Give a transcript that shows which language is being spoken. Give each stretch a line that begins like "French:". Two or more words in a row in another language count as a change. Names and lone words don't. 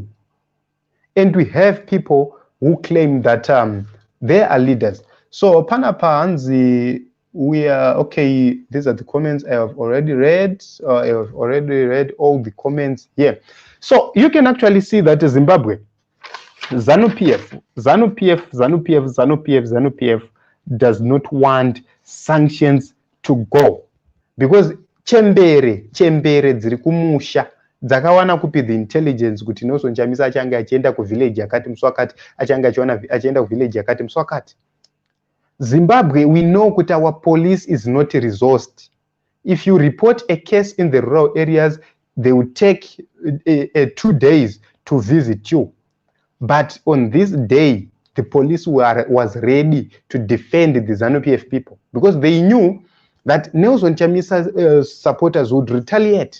English: And we have people who claim that they are leaders. So Panapanzi, we are okay. These are the comments I have already read. I have already read all the comments here. So you can actually see that Zimbabwe, ZANU PF, ZANU PF, ZANU PF, ZANU PF, ZANU PF does not want sanctions to go because
Shona: chembere dziri kumusha dzakawana kupi
English: the intelligence
Shona: kuti Nelson Chamisa achange achienda kuvillage yakati muswakati achange achienda kuvillage yakati muswakati.
English: Zimbabwe, we know that our police is not resourced. If you report a case in the rural areas, they will take 2 days to visit you. But on this day, the police was ready to defend the ZANU PF people because they knew that Nelson Chamisa's supporters would retaliate.